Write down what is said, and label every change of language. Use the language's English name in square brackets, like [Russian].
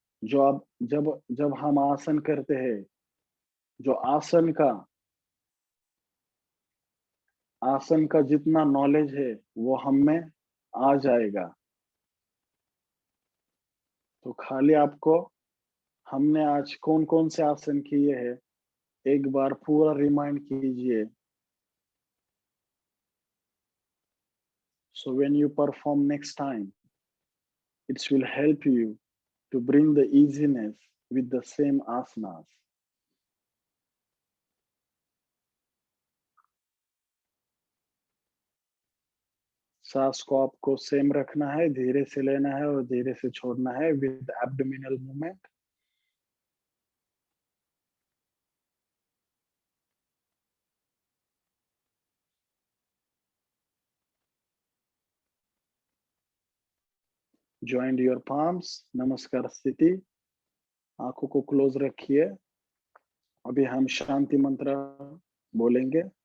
[Hindi] जो आप जब जब हम आसन करते हैं, जो आसन का जितना नॉलेज है वो हम में आ जाएगा। तो खाली आपको हमने आज कौन कौन से आसन किए हैं एक बार पूरा रिमाइंड कीजिए। [English] So when you perform next time, it will help you to bring the easiness with the same asanas. [Hindi] सांस को आपको सेम रखना है, धीरे से लेना है और धीरे से छोड़ना है [English] with abdominal movement. Join your palms, [Hindi] नमस्कार स्थिति। आंखों को क्लोज रखिए। अभी हम शांति मंत्र बोलेंगे।